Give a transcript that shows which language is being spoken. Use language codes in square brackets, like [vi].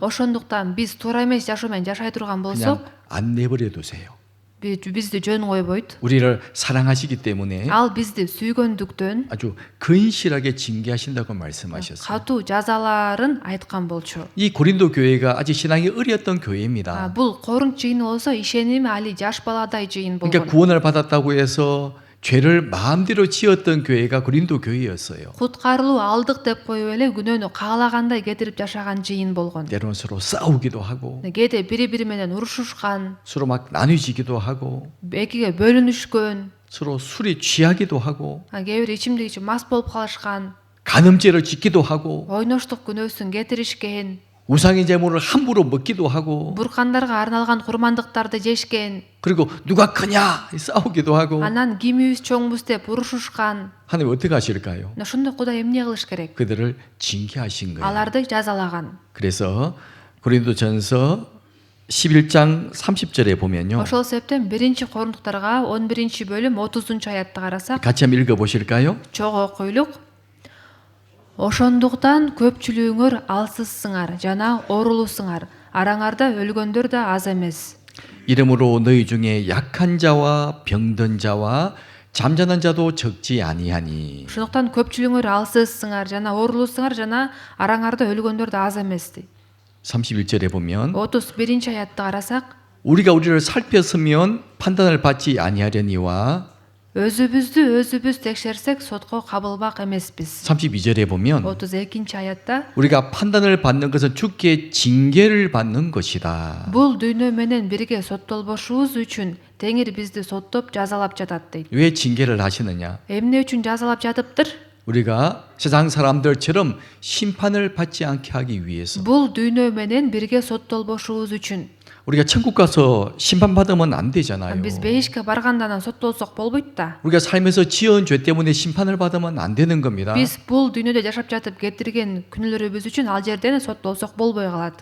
[ky] Ошондуктан биз туура эмес жашоо менен жашай турган болсок, [ko] 안 내버려 두세요. [ky] бизди жөн койбойт. [ko] 우리를 사랑하시기 때문에 [ky] Ал бизди сүйгөндүктөн [ko] 아주 근실하게 징계하신다고 말씀하셨어요. [ky] катуу жазаларын айткан болчу. [ko] 이 고린도 교회가 아직 신앙이 어렸던 교회입니다. [ky] Бул Корунт жыйыны болсо ишеними али жаш баладай жыйын [ko] 그러니까 [ky] болгон. [ko] 구원을 받았다고 해서 죄를 마음대로 지었던 교회가 고린도 교회였어요. [ky] куткарылуу алдык деп коюп эле күнөөнү каалагандай кетирип жашаган жыйын болгон. [ko] 때로는 서로 싸우기도 하고 [ky] кээде бири бири менен урушушкан, [ko] 서로 막 나뉘지기도 하고 [ky] экиге бөлүнүшкөн, [ko] 서로 술에 취하기도 하고 [ky] кээ бир ичимдик ичип мас болуп калышкан, [ko] 간음죄를 짓기도 하고 [ky] ойноштук күнөөсүн кетиришкен, [ko] 우상의 제물을 함부로 먹기도 하고 [ky] буркандарга арналган курмандыктарды жешкен, [ko] 그리고 누가 크냐 싸우기도 하고 [ky] анан кимибиз чоңбуз деп урушушкан. [ko] 하나님 어떻게 하실까요? [ky] ошондо Кудай эмне кылыш керек? [ko] 그들을 징계하신 거예요. [ky] аларды жазалаган. [ko] 그래서 고린도전서 11장 30절에 보면요. [ky] ошол себептен 1-Корунтуктарга 11-бөлүм 30-аятты карасак, [ko] 같이 한번 읽어 보실까요? [ky] чогуу окуйлук. Ошондуктан көпчүлүгүңөр алсызсыңар жана орулусуңар. Араңарда өлгөндөр да аз эмес. [ko] 이름으로 너희 중에 약한 자와 병든 자와 잠자는 자도 적지 아니하니. [ky] Ошондуктан көпчүлүгүңөр алсызсыңар жана орулусуңар жана араңарда өлгөндөр да аз эмес. [ko] 31절에 보면 [ky] 31-аятты карасак, [ko] 우리가 우리를 살폈으면 판단을 받지 아니하려니와 [ky] өзүбүз текшерсек сотко кабылбак эмеспиз. [ko] 32절에 보면 [ky] 32-аятта, [ko] 우리가 판단을 받는 것은 주께 징계를 받는 것이다. [ky] бул дүйнө менен бирге соттолбошубуз үчүн Теңир бизди соттоп жазалап жатат дейт. [ko] 왜 징계를 하시느냐? [ky] Эмне үчүн жазалап жатыптыр? [ko] 우리가 세상 사람들처럼 심판을 받지 않게 하기 위해서. [ky] Бул дүйнө менен бирге соттолбошубуз үчүн. [ko] 우리가 천국 가서 심판받으면 안 되잖아요. [ky] Биз бейишке баргандан соттолсок болбойт да. [ko] 우리가 살면서 지은 죄 때문에 심판을 받으면 안 되는 겁니다. [ky] Биз бул дүйнөдө жашап жатып кетирген күнөөлөрүбүз үчүн ал жерден соттолсок болбой калат.